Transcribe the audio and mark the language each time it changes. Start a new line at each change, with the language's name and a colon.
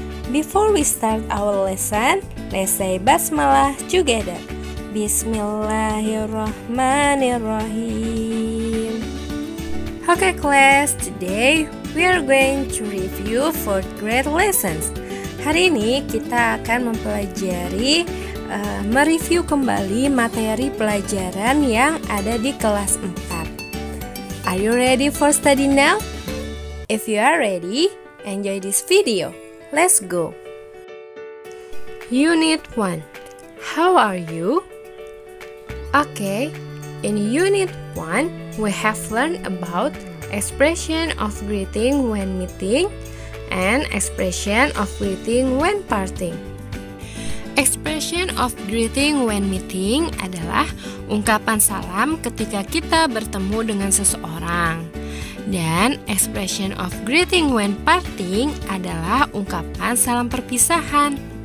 English: Before we start our lesson, let's say basmalah together.
Arabic: Bismillahirrahmanirrahim.
English: Okay class, today we are going to review 4th grade lessons.
Indonesian: Hari ini kita akan mempelajari mereview kembali materi pelajaran yang ada di kelas 4.
English: Are you ready for study now? If you are ready, enjoy this video. Let's go. Unit 1. How are you? Okay, in Unit 1, we have learned about expression of greeting when meeting and expression of greeting when parting. Expression of greeting when meeting
Indonesian: adalah ungkapan salam ketika kita bertemu dengan seseorang. Dan
English: expression of greeting when parting
Indonesian: adalah ungkapan salam perpisahan.